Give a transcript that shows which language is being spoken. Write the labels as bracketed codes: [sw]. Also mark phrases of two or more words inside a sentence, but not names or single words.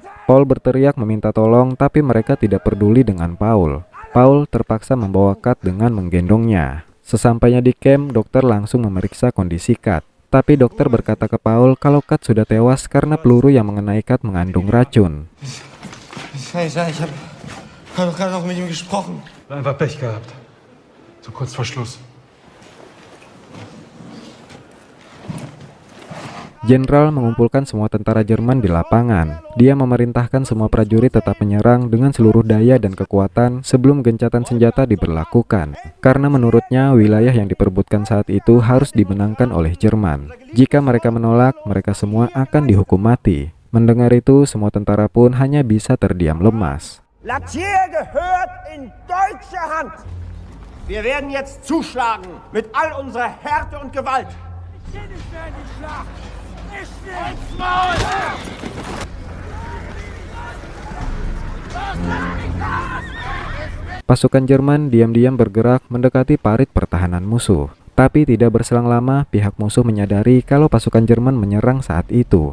[id] Paul berteriak meminta tolong, tapi mereka tidak peduli dengan Paul. Paul terpaksa membawa Kat dengan menggendongnya. Sesampainya di camp, dokter langsung memeriksa kondisi Kat. Tapi dokter berkata ke Paul kalau Kat sudah tewas karena peluru yang mengenai Kat mengandung racun. [de] habe doch gerade noch mit ihm gesprochen. Einfach Pech gehabt. So kurz vor Schluss. [id] Jenderal mengumpulkan semua tentara Jerman di lapangan. Dia memerintahkan semua prajurit tetap menyerang dengan seluruh daya dan kekuatan sebelum gencatan senjata diberlakukan. Karena menurutnya wilayah yang diperebutkan saat itu harus dimenangkan oleh Jerman. Jika mereka menolak, mereka semua akan dihukum mati. Mendengar itu, semua tentara pun hanya bisa terdiam lemas. [de] Latakia gehört in deutsche Hand. Wir werden jetzt zuschlagen mit all unserer Härte und Gewalt. [id] Pasukan Jerman diam-diam bergerak mendekati parit pertahanan musuh. Tapi tidak berselang lama, pihak musuh menyadari kalau pasukan Jerman menyerang saat itu.